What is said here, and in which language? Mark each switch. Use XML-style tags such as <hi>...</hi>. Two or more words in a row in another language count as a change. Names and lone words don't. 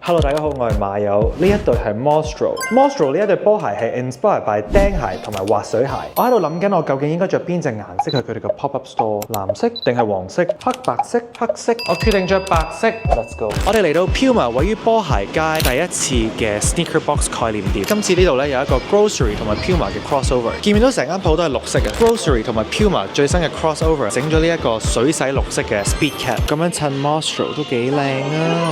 <yue>Hello， 大家好，我係馬友。呢一對係 Mostro 呢一對波鞋係</yue> <en>inspired by</en> <yue>釘鞋同埋滑水鞋。我喺度諗緊，我究竟應該着邊隻顏色去佢哋嘅</yue> <en>pop-up store？</en> <yue>藍色定係黃色？黑白色？黑色？我決定着白色。</yue> <en>Let's go！</en> <yue>我哋嚟到 Puma 位於波鞋街第一次嘅 Sneaker Box 概念店。今次呢度咧有一個 Grocery 同埋 Puma 嘅 crossover。見唔到成間鋪都係綠色嘅 Grocery 同埋 Puma 最新嘅 crossover， 整咗呢一個水洗綠色嘅 Speed Cap， 咁樣襯 Mostro 都幾靚啊！</yue>